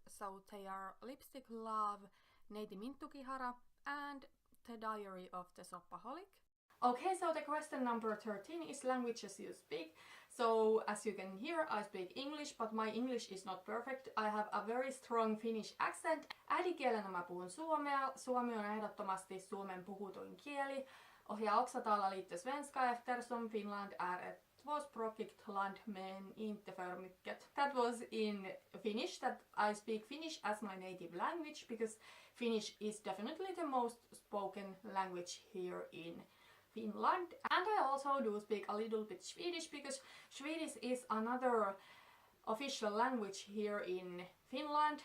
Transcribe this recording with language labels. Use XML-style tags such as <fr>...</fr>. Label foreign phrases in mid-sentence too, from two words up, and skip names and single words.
<en>So they are Lipstick Love, Neiti Minttukihara, and The Diary of the Shopaholic. Okay, so the question number 13 is languages you speak. So as you can hear, I speak English, but my English is not perfect. I have a very strong Finnish accent.</en> <fi>Äidinkielenä mä puhun suomea. Suomi on ehdottomasti Suomen puhutuin kieli.</fi> <sv>Och jag också talar lite svenska eftersom Finland är ett tvåspråkigt land men inte för mycket.</sv> <en>That was in Finnish, that I speak Finnish as my native language, because Finnish is definitely the most spoken language here in Finland. And I also do speak a little bit Swedish, because Swedish is another official language here in Finland.</en>